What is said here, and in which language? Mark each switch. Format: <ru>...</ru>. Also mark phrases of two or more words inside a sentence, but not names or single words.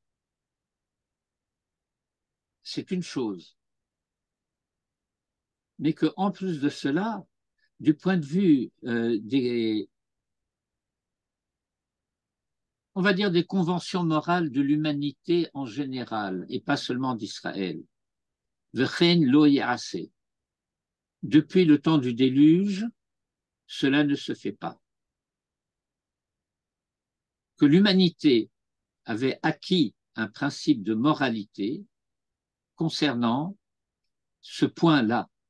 <fr>c'est une chose, mais qu'en plus de cela, du point de vue on va dire des conventions morales de l'humanité en général, et pas seulement d'Israël.</fr> <he>וכן לא יעשה.</he> <fr>Depuis le temps du déluge, cela ne se fait pas. Que l'humanité avait acquis un principe de moralité concernant ce point-là.</fr>